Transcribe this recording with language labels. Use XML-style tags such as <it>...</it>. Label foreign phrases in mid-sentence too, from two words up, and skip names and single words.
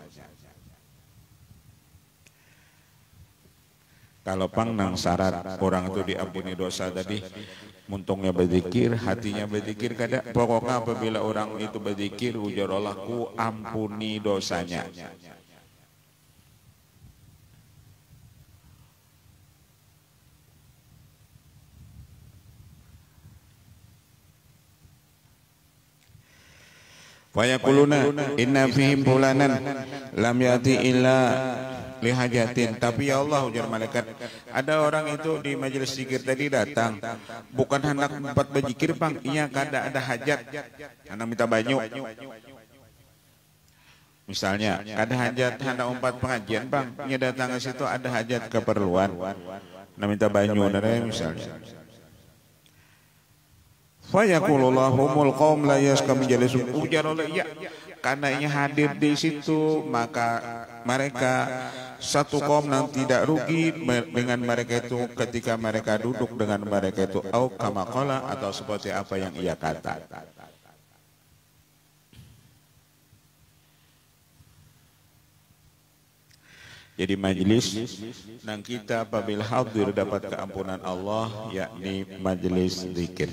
<bjn>Kalau pang nang syarat orang itu diampuni dosa tadi, muntungnya berzikir, hatinya berzikir, kadang pokoknya apabila orang itu berzikir, ujar Allah, ku ampuni dosanya.</bjn> <ar>ويقولون إن فيهم فلانا لم يأت إلا لحاجة.</ar> <bjn>Tapi ya Allah, ujar malaikat, ada orang itu di majelis zikir tadi datang bukan hendak tempat berzikir bang, iya kada ada hajat, hendak minta banyu. Misalnya ada hajat hendak umpat pengajian bang, ia datang ke situ ada hajat keperluan, hendak minta banyu misalnya.</bjn> <ar>فيقول الله هم القوم لا يشقى جليس,</ar> <bjn>ujar Allah, iya karena ia hadir di situ maka mereka satu kaum yang tidak rugi dengan mereka itu ketika mereka duduk dengan mereka itu,</bjn> <ar>أو كما قال,</ar> <bjn>atau seperti apa yang ia kata. Jadi majlis nang kita apabila hadir dapat keampunan Allah, yakni majlis zikir.</bjn>